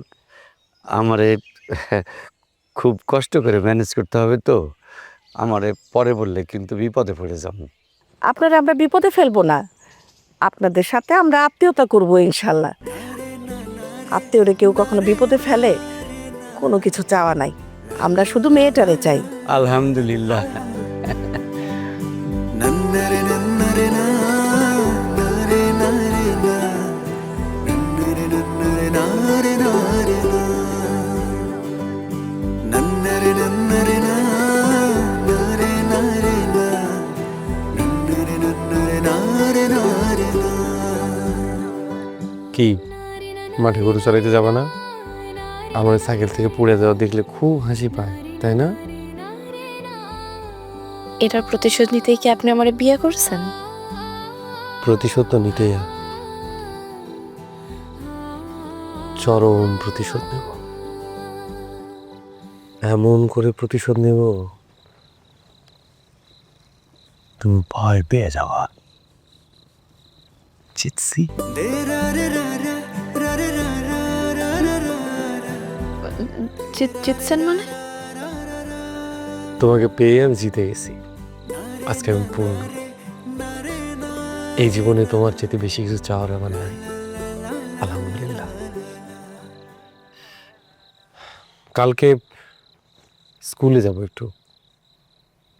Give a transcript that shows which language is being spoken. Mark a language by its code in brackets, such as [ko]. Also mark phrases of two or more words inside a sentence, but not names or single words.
[bn] আমারে খুব কষ্ট করে ম্যানেজ করতে হবে, তো আমারে পরে বললে কিন্তু বিপদে পড়ে যাব। আপনারা আমরা বিপদে ফেলবো না। আপনাদের সাথে আমরা আত্মীয়তা করবো ইনশাল্লাহ। আত্মীয়রে কেউ কখনো বিপদে ফেলে? কোনো কিছু চাওয়া নাই, আমরা শুধু মেয়েটারে চাই। আলহামদুলিল্লাহ। ನನ್ನರೆ ನನ್ನರೆ ನಾ ನರೆ ನರೆ ನಾ ನನ್ನರೆ ನನ್ನರೆ ನಾರೆ ನಾರೆ ನಾ ನನ್ನರೆ ನನ್ನರೆ ನಾ ನರೆ ನರೆ ನಾ ನನ್ನರೆ ನನ್ನರೆ ನಾರೆ ನಾರೆ ನಾ কি মাঠে গরু চড়াইতে যাবা না? আমার সাইকেল থেকে পড়ে যাওয়া দেখলে খুব হাসি পায়, তাই না? এটার প্রতিশোধ নিতেই কি আপনি আমার বিয়ে করছেন? প্রতিশোধ তো নিতেই হয়। চরম প্রতিশোধ নেব, এমন করে প্রতিশোধ নেব তুমি ভয় পেয়ে যাওয়া। জিতছি। ದೆ ರಾ ರೆ ರಾ ರಾ ರಾ ರೆ রা রা রা রা রা জিতছেন মানে? তোমাকে পেয়ে আমি জিতে গেছি। আজকে আমি পূর্ণ। এই জীবনে তোমার চেয়ে বেশি কিছু চাওয়ার আমার নাই। আলহামদুলিল্লাহ। কালকে স্কুলে যাব একটু,